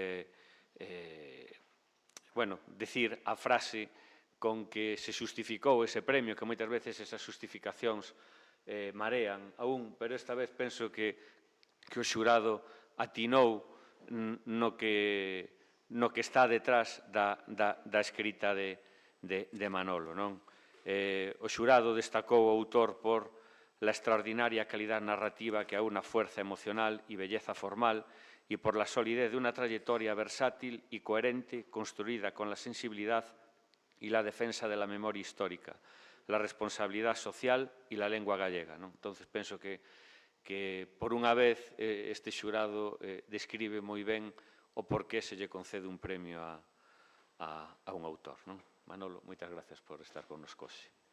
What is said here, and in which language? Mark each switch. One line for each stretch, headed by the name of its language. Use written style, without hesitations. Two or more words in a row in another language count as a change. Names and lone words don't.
Galician: bueno, dicir a frase con que se xustificou ese premio, que moitas veces esas xustificacións marean a un, pero esta vez penso que o xurado atinou no que está detrás da escrita de Manolo, non? O xurado destacou o autor
Spanish: por la extraordinaria calidad narrativa que aúna fuerza emocional y belleza formal y por la solidez de una trayectoria versátil y coherente construida con la sensibilidad y la defensa de la memoria histórica, la responsabilidad social y la lengua gallega,
Galician: non? Entonces, penso que por unha vez este xurado describe moi ben o porqué se lle concede un premio a un autor, non? Manolo, moitas gracias por estar connosco hoxe.